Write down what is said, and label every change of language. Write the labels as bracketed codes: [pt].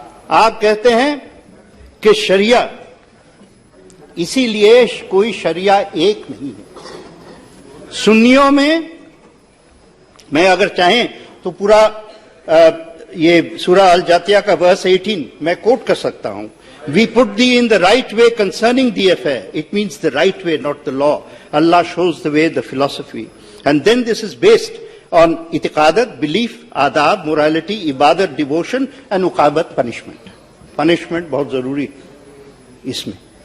[hi] आप कहते हैं कि शरिया, इसीलिए कोई शरिया एक नहीं है। सुन्नियों में, मैं अगर चाहें तो पूरा ये सूरह अल जातिया का वर्स 18 मैं कोट कर सकता हूं। [en] We put thee in the right way concerning the affair. It means the right way, not the law. Allah shows the way, the philosophy. And then this is based on itiqadat, belief, adab, morality, ibadat, devotion, and uqabat, punishment. [hi] Punishment बहुत जरूरी इसमें।